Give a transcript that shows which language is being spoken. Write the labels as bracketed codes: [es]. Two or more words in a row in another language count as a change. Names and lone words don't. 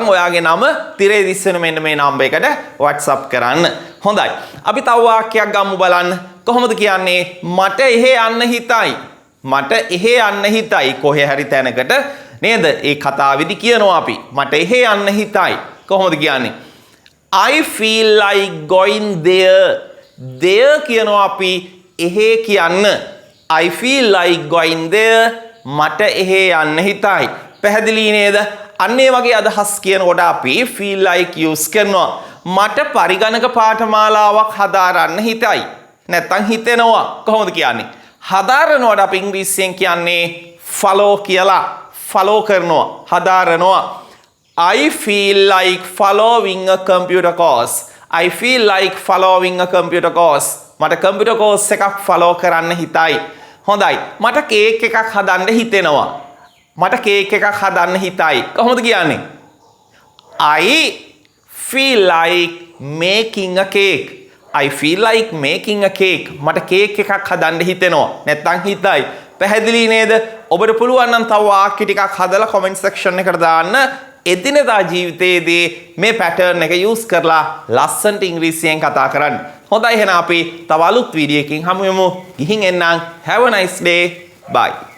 [si] ඔයාගේ නම තිරේ දිස්සන මෙන්න මේ නම්බර් එකට WhatsApp කරන්න. හොඳයි. අපි තව වාක්‍යයක් ගමු බලන්න. කොහොමද කියන්නේ? මට එහෙ යන්න හිතයි. මට එහෙ යන්න හිතයි. කොහේ හරි තැනකට නේද? ඒ කතාවේදී කියනවා අපි මට එහෙ යන්න හිතයි. කොහොමද කියන්නේ? [en] I feel like going there. [si] there කියනවා අපි එහෙ කියන්න. [en] I feel like going there. [si] මට එහෙ යන්න හිතයි. පැහැදිලි නේද? අන්න ඒ වගේ අදහස් කියනකොට අපි [en] feel like [si] use කරනවා. මට පරිගණක පාඨමාලාවක් හදාරන්න හිතයි. නැත්තම් හිතෙනවා. කොහොමද කියන්නේ? හදාරනවට අපි ඉංග්‍රීසියෙන් කියන්නේ follow කියලා. follow කරනවා. හදාරනවා. [en] I feel like following a computer course. I feel like following a computer course. [si] මට [en] computer course [si] එකක් follow කරන්න හිතයි. හොඳයි. මට කේක් එකක් හදන්න හිතෙනවා. මට කේක් එකක් හදන්න හිතයි. කොහොමද කියන්නේ? [en] I feel like making a cake. I feel like making a cake. [si] මට කේක් එකක් හදන්න හිතෙනවා. නැත්තම් හිතයි. පැහැදිලි නේද? ඔබට පුළුවන් නම් තව වාක්‍ය ටිකක් හදලා [en] comment section [si] එකට දාන්න. එදිනෙදා ජීවිතයේදී මේ pattern එක use කරලා ලස්සනට ඉංග්‍රීසියෙන් කතා කරන්න. හොඳයි එහෙනම් අපි තව අලුත් වීඩියෝ එකකින් හමු වෙමු. ගිහින් එන්නම්. [en] Have a nice day. Bye.